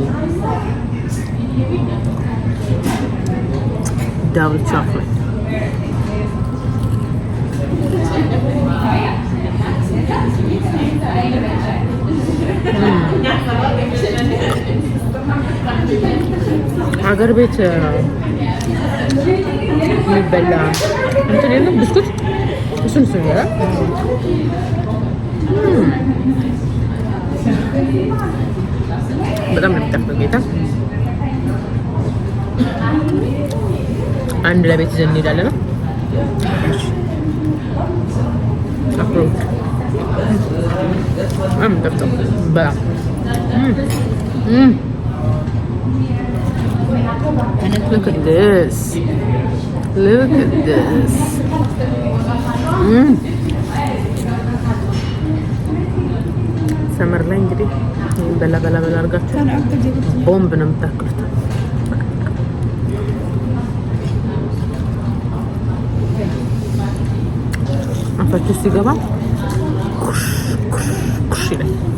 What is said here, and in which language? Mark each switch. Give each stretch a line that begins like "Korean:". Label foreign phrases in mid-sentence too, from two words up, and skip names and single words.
English: Double chocolate.
Amharic: ሀገር ቤት የሚበላ እንትን የለም ብስኩት፣ እሱን ይላል። በጣም ነው የሚጣፍጠው ጌታ። አንድ ለቤት ይዘን እንሄዳለን ነው አፕሮች በጣም የሚጣፍጠው በጣም
English: Look at this. Look at this.
Amharic: ሰመር ላይ እንግዲህ በላ አድርጋችሁ ቦምብ ነው የምታክሉት። አፋችሁ ሲገባ ኩሽ ይላል።